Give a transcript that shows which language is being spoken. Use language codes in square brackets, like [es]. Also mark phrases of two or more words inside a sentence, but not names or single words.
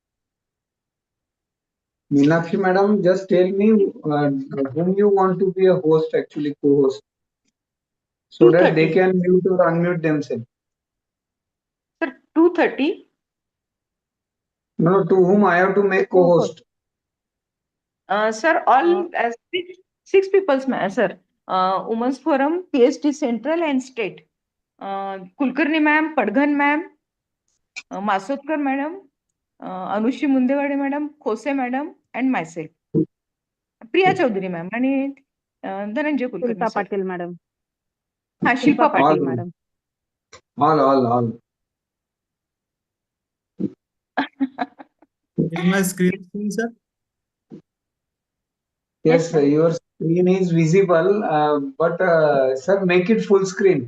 [en] Meenakshi madam, just tell me whom you want to be a host, actually co-host, so that they 2:30. can mute or unmute themselves. Sir, 2:30. No, to whom I have to make co-host. Sir, all six people's, sir. Women's Forum, PhD Central and State. Kulkarni ma'am, Padghan ma'am, Masotkar madam, Anushi Mundewade madam, Khose madam, and myself. Priya Chaudhary ma'am. [mr] आणि धनंजय कुलकर्णी Shilpa सर. [en] Patil, madam. [mr] हा, Shilpa शिल्पा Patil, पाटील. [en] All, madam. all. Is my screen seen, sir? Yes, Yes, sir. your screen is visible, but sir, make it full screen.